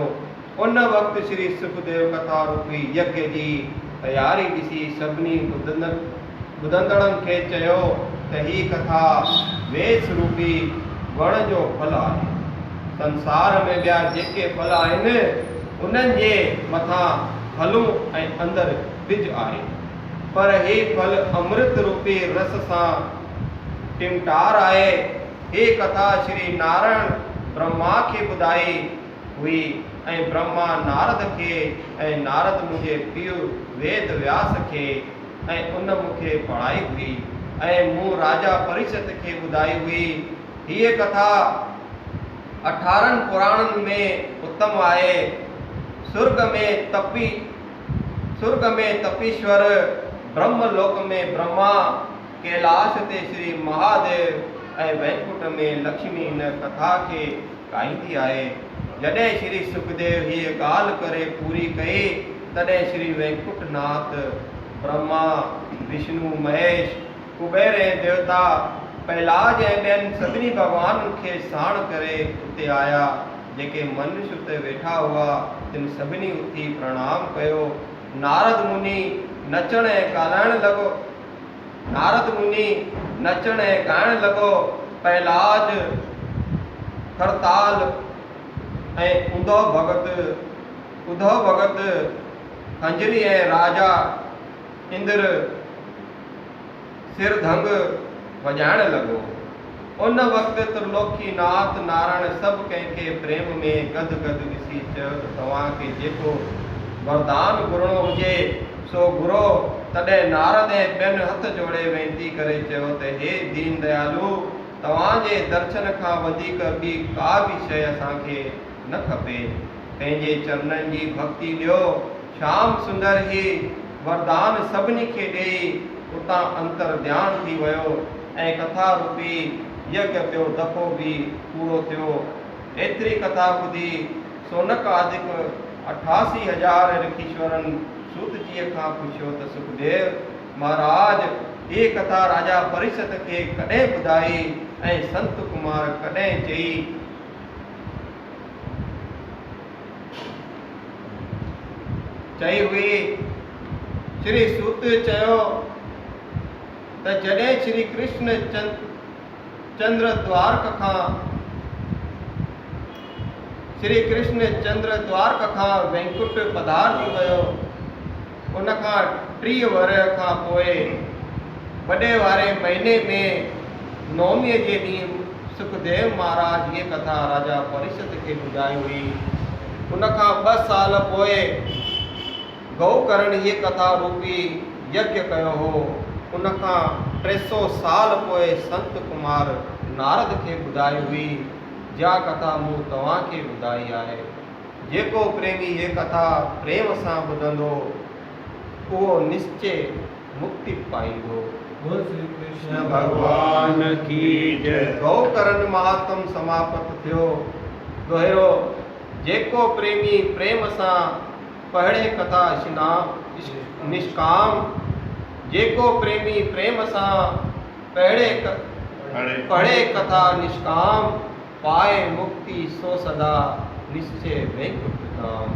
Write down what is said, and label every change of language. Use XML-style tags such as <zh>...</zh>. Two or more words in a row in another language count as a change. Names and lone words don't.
<sd>उन वक़्तु श्री सुखदेव कथा रूपी यज्ञ जी तयारी ॾिसी सभिनी ॿुधंदड़नि खे चयो त ही कथा वेस रूपी वण जो फल आहे। संसार में ॿिया जेके फल आहिनि उन्हनि जे मथां फलूं ऐं अंदरि ॿिज आहे, पर ही फल अमृत रूपी रस सां टिमटार आहे। ही कथा श्री नारायण ब्रह्मा खे ॿुधाई हुई ऐं ब्रह्मा नारद खे ऐं नारद मुंहिंजे पीउ वेद व्यास खे ऐं उन मूंखे पढ़ाई हुई ऐं मूं राजा परिषद खे ॿुधाई हुई। हीअ कथा 18 पुराणनि में उत्तम आहे। स्वर्ग में तपीश्वर, ब्रह्मलोक में ब्रह्मा, कैलाश ते श्री महादेव ऐं वैकुंठ में लक्ष्मी इन कथा खे गाईंदी आहे। जॾहिं श्री सुखदेव हीअ ॻाल्हि करे पूरी कई तॾहिं श्री वैकुंठनाथ ब्रह्मा विष्णु महेश कुबेर ऐं देवता पहलाज ऐं ॿियनि सभिनी भॻवाननि खे साण करे उते आया। जेके मनुष्य उते वेठा हुआ तिन सभिनी उथी प्रणाम कयो। नारद मुनि नचण ऐं ॻाल्हाइण लॻो। नारद मुनि नचण ऐं ॻाइण लॻो। पहलाज, खरताल ऐं उद्धव भगत खंजरी ऐं राजा इंद्र सिरधंग वॼाइण लॻो। उन वक़्तु त्रिलोकीनाथ नारायण सभु कंहिंखे प्रेम में गद गद ॾिसी चयो त तव्हांखे जेको वरदान घुरणो हुजे सो घुरो। तॾहिं नारद ऐं ॿियनि हथ जोड़े वेनती करे चयो त हे दीन दयालु, तव्हांजे दर्शन खां वधीक ॿी का बि शइ असांखे न खपे। पंहिंजे चरणनि जी भक्ति ॾियो। श्याम सुंदर ही वरदान सभिनी खे ॾेई उतां अंतर ध्यान थी वियो ऐं कथा रूपी यज्ञ पियो दफ़ो बि पूरो थियो। एतिरी कथा ॿुधी सोनक आदिक 88,000 ऋषीश्वरनि सूत जीअ खां पुछियो त सुखदेव महाराज, ये कथा राजा परिषद खे कॾहिं ॿुधाई ऐं संत कुमार कॾहिं चई हुई? श्री सूत चयो त जॾहिं श्री कृष्ण चंद्र द्वारक खां वैकुंठ पधारजी वियो, उन खां 30 वर्ष खां पोइ वॾे वारे महीने में नवमीअ जे ॾींहुं सुखदेव महाराज ये कथा राजा परिषद खे ॿुधाई हुई। उन खां 2 साल पोइ गौकर्ण ये कथा रूपी यज्ञ कयो हो। उन खां 300 साल पोइ संत कुमार नारद खे ॿुधाई हुई। जा कथा मूं तव्हांखे ॿुधाई आहे। जेको प्रेमी ये कथा प्रेम सां ॿुधंदो उहो निश्चय मुक्ति पाईंदो।</sd> <hi>बोल श्री कृष्ण भगवान की जय।</hi> <sd>गौकर्ण महात्म समाप्त थियो। दोहिरो, जेको प्रेमी प्रेम सां पढ़े कथा निष्काम, जेको प्रेमी प्रेम सां पढ़े कथा निष्काम, पाए मुक्ति सो सदा निश्चय वैकुंठ धाम।</sd>